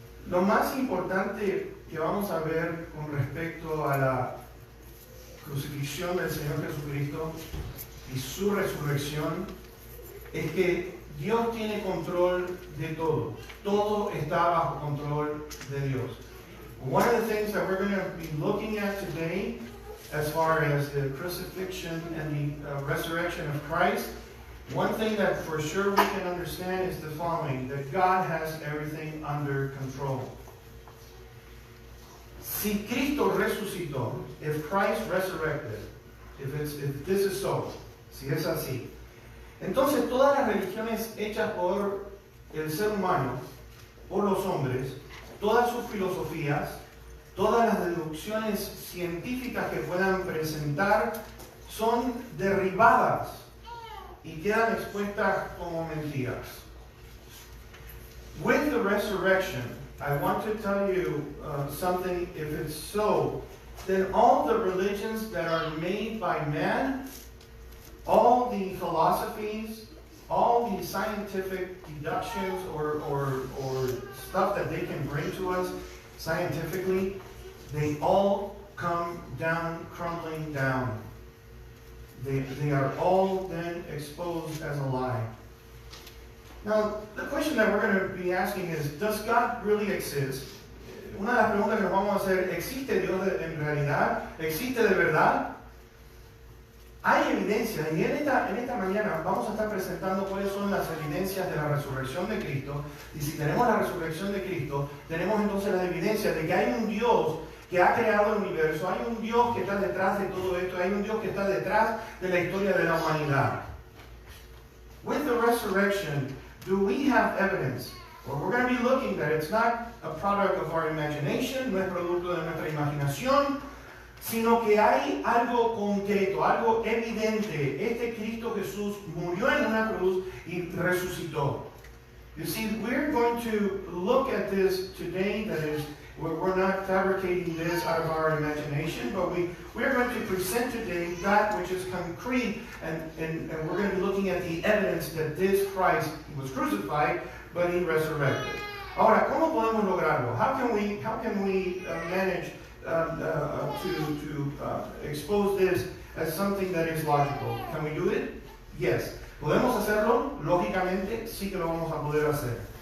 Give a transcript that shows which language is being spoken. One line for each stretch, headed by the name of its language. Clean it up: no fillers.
Spanish: Lo más importante que vamos a ver con respecto a la crucifixión del Señor Jesucristo y su resurrección es que Dios tiene control de todo. Todo está bajo control de Dios.
English: One of the things that we're going to be looking at today, as far as the crucifixion and the resurrection of Christ, one thing that for sure we can understand is the following, that God has everything under control.
Spanish: Si Cristo resucitó,
English: if Christ resurrected, if this is so,
Spanish: si es así, entonces todas las religiones hechas por el ser humano, por los hombres, todas sus filosofías, todas las deducciones científicas que puedan presentar son derribadas y quedan expuestas como mentiras.
English: With the resurrection, I want to tell you something, if it's so, then all the religions that are made by man, all the philosophies, all the scientific deductions or stuff that they can bring to us scientifically, they all come down, crumbling down. They are all then exposed as a lie. Now, the question that we're going to be asking is, does God really exist?
Spanish: Una de las preguntas que nos vamos a hacer, ¿existe Dios en realidad? ¿Existe de verdad? Hay evidencia, y en esta mañana vamos a estar presentando cuáles son las evidencias de la resurrección de Cristo. Y si tenemos la resurrección de Cristo, tenemos entonces las evidencias de que hay un Dios que ha creado el universo, hay un Dios que está detrás de todo esto, hay un Dios que está detrás de la historia de la humanidad.
English: With the resurrection, do we have evidence? Well, we're going to be looking that it's not a product of our imagination,
Spanish: no es producto de nuestra imaginación, sino que hay algo concreto, algo evidente. Este Cristo Jesús murió en una cruz y resucitó.
English: You see, we're going to look at this today, that is, we're not fabricating this out of our imagination, but we're going to present today that which is concrete, and we're going to be looking at the evidence that this Christ was crucified, but he resurrected.
Spanish: Ahora, ¿cómo podemos lograrlo?
English: How can we manage to expose this as something that is logical? Can we do it? Yes.
Spanish: ¿Podemos hacerlo? Lógicamente, sí que lo vamos a poder hacer.